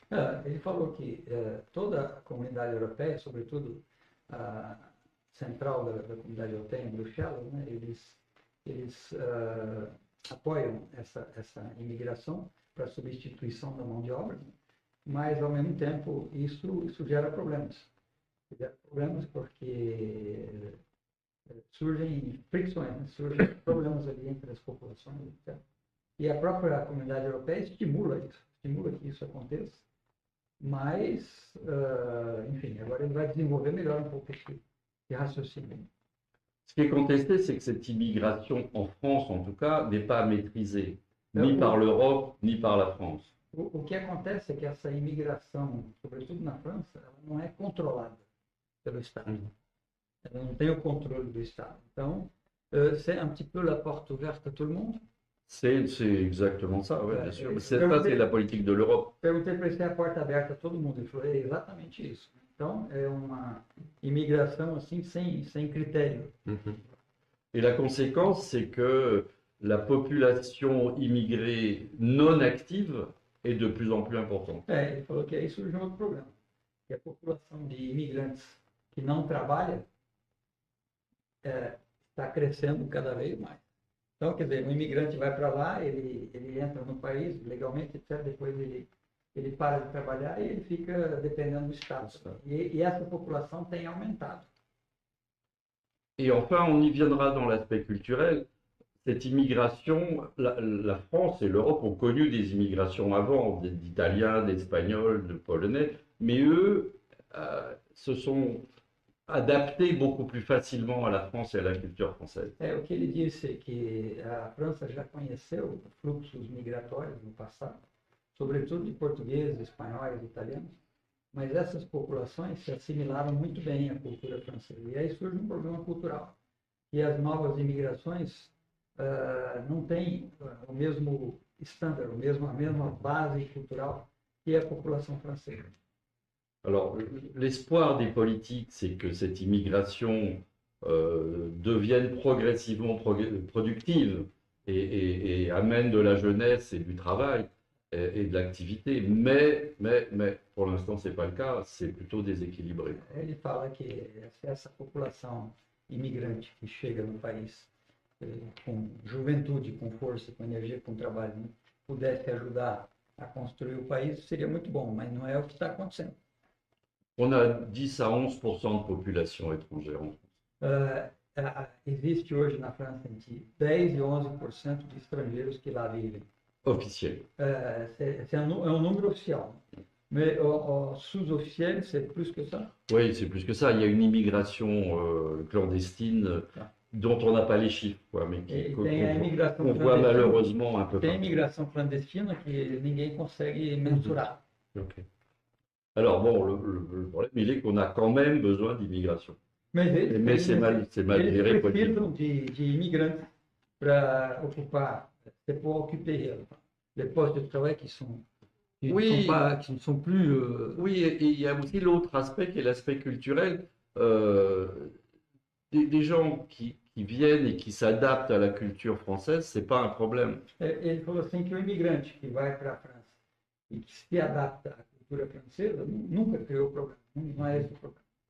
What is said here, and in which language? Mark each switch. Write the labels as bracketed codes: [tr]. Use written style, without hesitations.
[pt] Ele falou que toda a comunidade europeia, sobretudo a central da comunidade europeia, em Bruxelas, né, eles apoiam essa imigração para substituição da mão de obra, mas, ao mesmo tempo, isso gera problemas. Gera problemas porque surgem fricções, né? Surgem problemas ali entre as populações, etc. E a própria comunidade europeia estimula que isso aconteça, mas, enfim, agora ele vai desenvolver melhor um pouco esse raciocínio. [fr] Ce qui est contesté, c'est que cette immigration, en France en tout cas, n'est pas maîtrisée, ni par l'Europe, ni par la France. [pt] O que acontece é que essa imigração, sobretudo na França, ela não é controlada pelo Estado. Ela não tem o controle do Estado. Então, [fr] c'est un petit peu la porte ouverte à tout le monde. C'est exactement ça, oui, bien sûr. Ça, c'est la politique de l'Europe. [pt] Perguntei para ele se é a porta aberta a todo mundo. Ele falou, é exatamente isso. Então, é uma imigração assim, sem critério. [fr] Et la conséquence, c'est que la population immigrée non active est de plus en plus importante. [pt] Ele falou que aí surge um outro problema. Que a população de imigrantes que não trabalha está crescendo cada vez mais. Então, quer dizer, um imigrante vai para lá, ele entra no país legalmente, etc. Depois ele para de trabalhar e ele fica dependendo do Estado. E essa população tem aumentado. [fr] Et enfin, on y viendra dans l'aspect culturel. cette immigration, la France et l'Europe ont connu des immigrations avant, d'Italiens, d'Espagnols, de Polonais, mais eux se sont adaptés beaucoup plus facilement à la France et à la culture française. [pt] O que ele disse é que a França já conheceu fluxos migratórios no passado, sobretudo de portugueses, espanhóis, italianos, mas essas populações se assimilaram muito bem à cultura francesa. E aí surge um problema cultural, que as novas imigrações não têm o mesmo estándar, a mesma base cultural que a população francesa. [fr] Alors, l'espoir des politiques, c'est que cette immigration devienne progressivement productive et amène de la jeunesse et du travail et de l'activité. Mais, pour l'instant, ce n'est pas le cas, c'est plutôt déséquilibré. [pt] Ele fala que se essa população imigrante que chega no país com juventude, com força, com energia, com trabalho, né, pudesse ajudar a construir o país, seria muito bom, mas não é o que está acontecendo. [fr] On a 10 à 11% de population étrangère en France. [pt] Existe hoje na França entre 10 e 11% de estrangeiros que lá vivem. [fr] Officielle. C'est un [pt] número oficial. [fr] Mais sous-officiel, c'est plus que ça? Oui, c'est plus que ça. Il y a une immigration clandestine dont on n'a pas les chiffres, quoi, mais qu'on voit malheureusement un peu [pt] Tem [fr] partout. [pt] imigração clandestina que ninguém consegue mensurar. [en] Okay. [fr] Alors bon, le problème, il est qu'on a quand même besoin d'immigration. Mais c'est mal géré. [pt] Eles precisam de imigrantes para ocupar, [fr] pour occuper les postes de travail qui ne sont plus... Oui, et il y a aussi l'autre aspect qui est l'aspect culturel. Des gens qui viennent et qui s'adaptent à la culture française, c'est pas un problème. [pt] Ele falou assim que o imigrante que vai para a França e que se adapta à cultura francesa nunca criou problema, não é esse o problema.